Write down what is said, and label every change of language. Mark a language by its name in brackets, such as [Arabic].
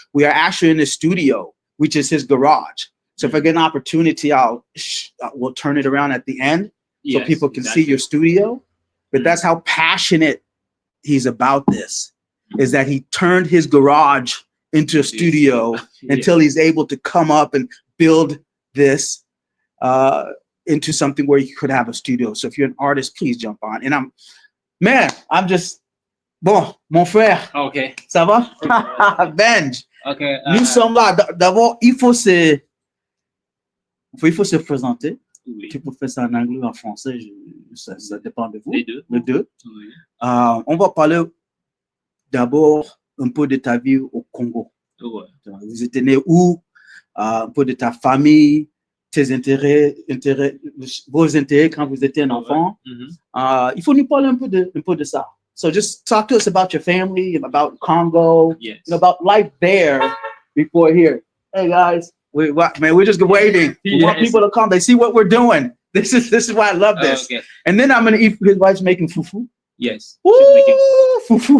[English] We are actually in the studio, which is his garage. So if I get an opportunity, we'll turn it around at the end so people can see your studio. But that's how passionate he's about this, is that he turned his garage into a studio until he's able to come up and build this into something where you could have a studio. So if you're an artist, please jump on. And I'm just, [French] bon, mon frère. [English] Okay. [French] Ça va? Benj. [English] Okay. [French] Nous sommes là. D'abord, il faut se présenter. Oui. Tu peux faire ça en anglais ou en français, ça dépend de vous. Les deux. Les deux. Oui. On va parler d'abord un peu de ta vie au Congo. Ouais. Vous étiez né où? Un peu de ta famille, tes intérêts, vos intérêts quand vous étiez un enfant. Il faut nous parler un peu de ça. [English] So just talk to us about your family, about Congo, about life there before here. Hey guys, we're just waiting. We want people to come. They see what we're doing. This is why I love this. Okay. And then I'm gonna eat. His wife's making fufu. Yes. Woo, fufu.